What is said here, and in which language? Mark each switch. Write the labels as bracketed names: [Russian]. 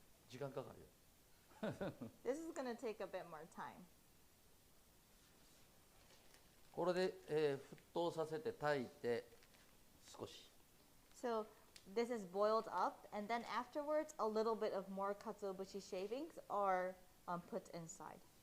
[Japanese] 時間かかるよ。 [English] This is going to take a bit more time. [Japanese] これで、沸騰させて炊いて少し [English] So this is boiled up, and then afterwards, a little bit of more katsuobushi shavings are put inside.